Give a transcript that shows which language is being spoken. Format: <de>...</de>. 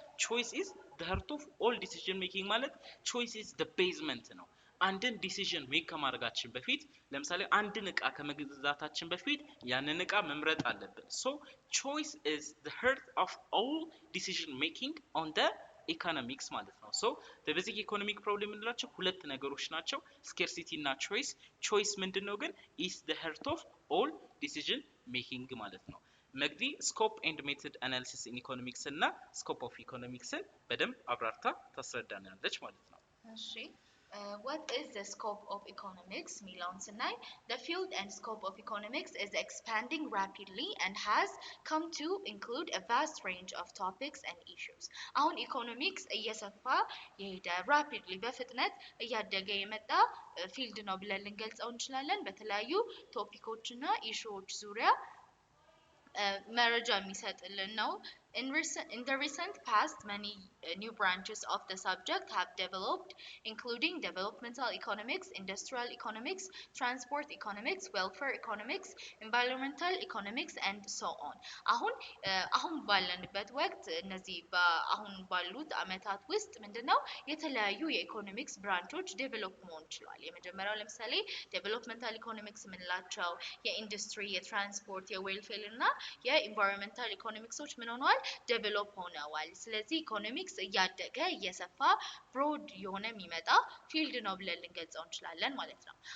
<en>choice is the heart of all decision making ማለት choice is the basement ነው</en> <am>አንድን ዲሲዥን ሜክ ከማድረጋችን በፊት ለምሳሌ አንድን ዕቃ ከመግዛታችን በፊት ያንን ዕቃ መምረጥ አለብን</am> <en>so choice is the heart of all decision making on the economics ማለት ነው so the basic economic problem</en> <am>እንላቸው ሁለት ነገሮች ናቸው</am> <en>scarcity እና</en> <am>choice ምንድነው ግን</am> <en>is the heart of all decision making</en> <am>ማለት ነው መግዲ</am> <en>scope and method analysis in economics</en> <am>እና</am> <en>scope of economics</en> <am>በደንብ አብራርታ ታስረዳናለች ማለት ነው</am> <en>እሺ what is the scope of economics ሚለውን ስናይ the field and scope of economics is expanding rapidly and has come to include a vast range of topics and issues</en> <am>አሁን ኢኮኖሚክስ እየሰፋ የሄደ rapidly በፍጥነት እያደገ የመጣ ፊልድ ነው ብለን ልንገልጸው እንችላለን በተለያዩ ቶፒኮችና ኢሹዎች ዙሪያ መረጃ የሚሰጥልን ነው</am> <en>In the recent past, many new branches of the subject have developed, including developmental economics, industrial economics, transport economics, welfare economics, environmental economics, and so on.</en> <am>አሁን ባለንበት ወቅት እነዚህ አሁን ባሉት አመታት ውስጥ ምንድነው የተለያዩ የኢኮኖሚክስ ብራንቾች ዴቨሎፕ መሆን ችሏል የመጀመሪያው ለምሳሌ ዴቨሎፕመንታል ኢኮኖሚክስ ምንላቸው የኢንዱስትሪ የትራንስፖርት የዌልፌር እና የኢንቫይሮንመንታል ኢኮኖሚክሶች ምን ሆነዋል ዴቨሎፕ ሆነዋል ስለዚህ ኢኮኖሚክስ እያደገ እየሰፋ ብሮድ የሆነ የሚመጣ ፊልድ ነው ብለን ልንገልጸው እንችላለን ማለት ነው</am>